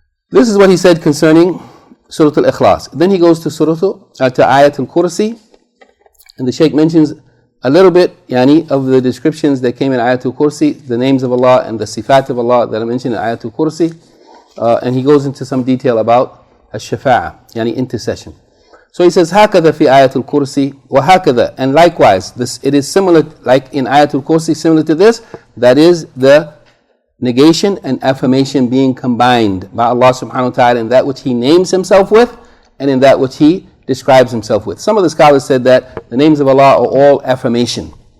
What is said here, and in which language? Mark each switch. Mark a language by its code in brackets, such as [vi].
[en] This is what he said concerning Surah Al-Ikhlas. Then he goes to Ayat Al-Kursi, and the Shaykh mentions a little bit of the descriptions that came in Ayat Al-Kursi, the names of Allah and the sifat of Allah that are mentioned in Ayat Al-Kursi, and he goes into some detail about Ash-Shafa'ah, intercession. So he says, [ar] هَكَذَا فِي آيَةِ الْكُرْسِي وَهَكَذَا. [en] And likewise, it is similar, like in Ayatul Kursi, similar to this, that is the negation and affirmation being combined by Allah subhanahu wa ta'ala in that which he names himself with and in that which he describes himself with. Some of the scholars said that the names of Allah are all affirmation.